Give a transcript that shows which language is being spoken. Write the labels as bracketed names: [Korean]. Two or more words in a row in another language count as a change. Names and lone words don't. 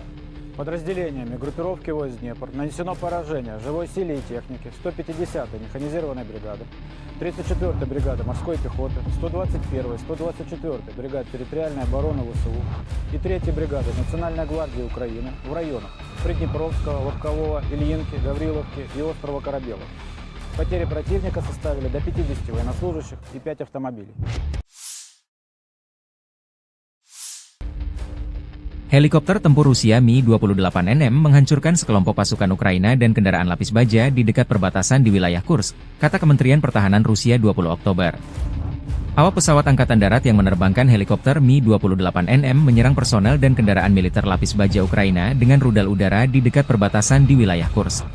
[Russian] Подразделениями группировки войск «Днепр» нанесено поражение живой силе и технике 150-й механизированной бригады, 34-й бригады морской пехоты, 121-й, 124-й бригад территориальной обороны ВСУ и 3-й бригады Национальной гвардии Украины в районах Приднепровского, Лобкового, Ильинки, Гавриловки и острова Корабелов. Потери противника составили до 50 военнослужащих и 5 автомобилей. [Indonesian] Helikopter tempur Rusia Mi-28NM menghancurkan sekelompok pasukan Ukraina dan kendaraan lapis baja di dekat perbatasan di wilayah Kursk, kata Kementerian Pertahanan Rusia 20 Oktober. Awak pesawat Angkatan Darat yang menerbangkan helikopter Mi-28NM menyerang personel dan kendaraan militer lapis baja Ukraina dengan rudal udara di dekat perbatasan di wilayah Kursk.